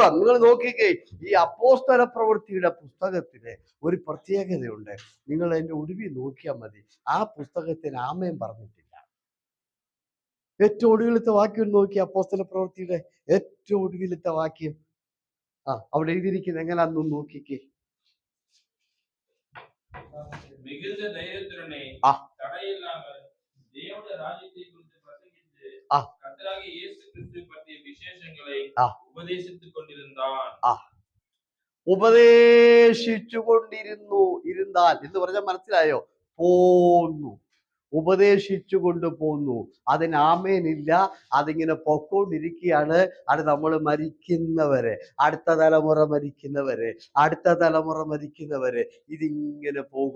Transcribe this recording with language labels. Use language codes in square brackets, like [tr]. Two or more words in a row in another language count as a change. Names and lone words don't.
[ml] നിങ്ങൾ നോക്കിക്കേ, ഈ അപ്പോസ്തല പ്രവൃത്തിയുടെ പുസ്തകത്തിന് ഒരു പ്രത്യേകതയുണ്ട്. നിങ്ങൾ അതിന്റെ ഒടുവിൽ നോക്കിയാൽ മതി. ആ പുസ്തകത്തിന് ആമേൻ പറഞ്ഞിട്ടില്ല. ഏറ്റവും ഒടുവിലത്തെ വാക്യം നോക്കി, അപ്പോസ്തല പ്രവൃത്തിയുടെ ഏറ്റവും ഒടുവിലത്തെ വാക്യം അവിടെ എഴുതിയിരിക്കുന്നത് എങ്ങനെയാണെന്ന് നോക്കിക്കേ. [ta] மிகுந்த தைரியத்துடனே தடையில்லாமல் தேவனுடைய ராஜ்யத்தை குறித்து பிரசங்கித்து கர்த்தராகிய இயேசு கிறிஸ்து பற்றிய விசேஷங்களை [ml] ഉപദേശിച്ചു കൊണ്ടിരുന്നാൽ എന്ന് പറഞ്ഞാൽ മനസ്സിലായോ? പോന്നു, ഉപദേശിച്ചു കൊണ്ട് പോന്നു. അതിന് ആമേനില്ല. അതിങ്ങനെ പൊക്കോണ്ടിരിക്കുകയാണ്. അത് നമ്മൾ മരിക്കുന്നവരെ, അടുത്ത തലമുറ മരിക്കുന്നവരെ ഇതിങ്ങനെ പോകും.